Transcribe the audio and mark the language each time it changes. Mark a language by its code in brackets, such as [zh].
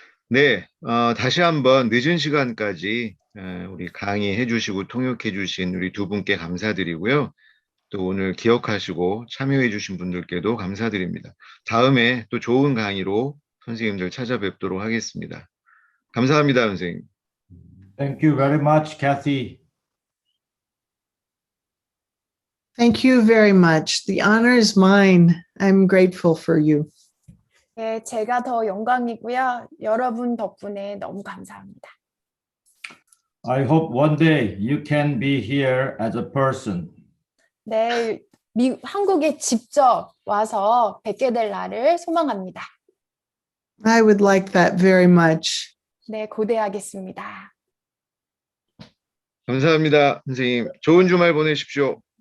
[ko] 네, 다시 한번 늦은 시간까지 우리 강의해 주시고 통역해 주신 우리 두 분께 감사드리고요. 또 오늘 기억하시고 참여해 주신 분들께도 감사드립니다. 다음에 또 좋은 강의로 선생님들 찾아뵙도록 하겠습니다. 감사합니다, 선생님. [en] Thank you very much, Kathy. Thank you very much. The honor is mine. I'm grateful for you. [ko] 네, 제가 더 영광이고요. 여러분 덕분에 너무 감사합니다. [en] I hope one day you can be here as a person. [ko] 네, 한국에 직접 와서 뵙게 될 날을 소망합니다. [en] I would like that very much. [ko] 네, 고대하겠습니다. 감사합니다, 선생님. 좋은 주말 보내십시오.